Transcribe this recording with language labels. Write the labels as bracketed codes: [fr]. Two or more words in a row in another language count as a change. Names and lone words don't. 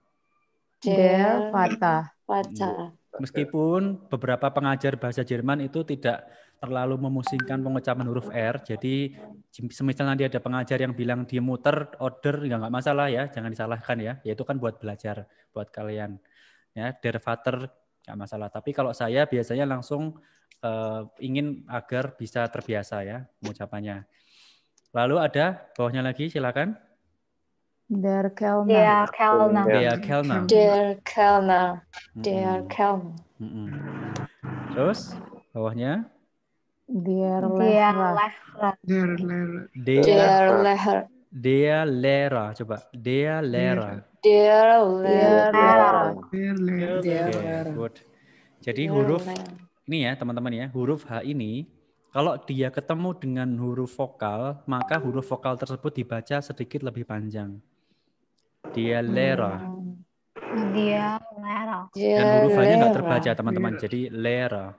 [id] Meskipun beberapa pengajar bahasa Jerman itu tidak terlalu memusingkan pengucapan huruf R, jadi semisal nanti ada pengajar yang bilang dia muter, order, ya nggak masalah ya, jangan disalahkan ya, itu kan buat belajar, buat kalian. Ya, [de] der Vater [id] nggak masalah. Tapi kalau saya biasanya langsung ingin agar bisa terbiasa ya pengucapannya. Lalu ada bawahnya lagi, silakan. [de] Der Kellner. Der Kellner. Der Kellner. Der Kellner. Der Mm-mm. Kellner. [id] Mm-mm. Terus bawahnya [de] Der Der Lehrer. Lehrer. der Der Lehrer. der Lehrer. Coba der Lehrer. Der Der Lehrer. Lehrer. [id] Oke, good. Jadi [de] Der [id] huruf [de] Lehrer. [id] ini ya teman-teman ya, huruf H ini kalau dia ketemu dengan huruf vokal, maka huruf vokal tersebut dibaca sedikit lebih panjang. [de] Der Lehrer. Der Lehrer. [id] Dan huruf H-nya nggak terbaca teman-teman, jadi Lehrer.